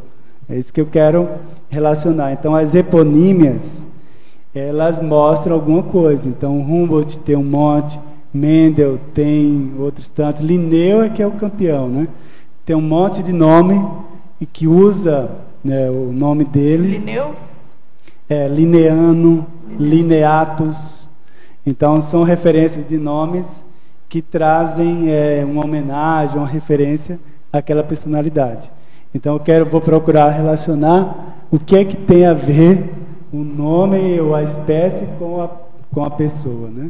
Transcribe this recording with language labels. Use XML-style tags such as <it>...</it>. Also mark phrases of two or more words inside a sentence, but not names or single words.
<pt>É isso que eu quero relacionar. Então, as eponímias, elas mostram alguma coisa. Então, Humboldt tem um monte, Mendel tem outros tantos, Linneu é que é o campeão, né? Tem um monte de nome e que usa, né, o nome dele. Linneus? Linneano, Lineatus. Então, são referências de nomes que trazem uma homenagem, uma referência àquela personalidade. Então, vou procurar relacionar o que é que tem a ver o nome ou a espécie com a pessoa, né?</pt>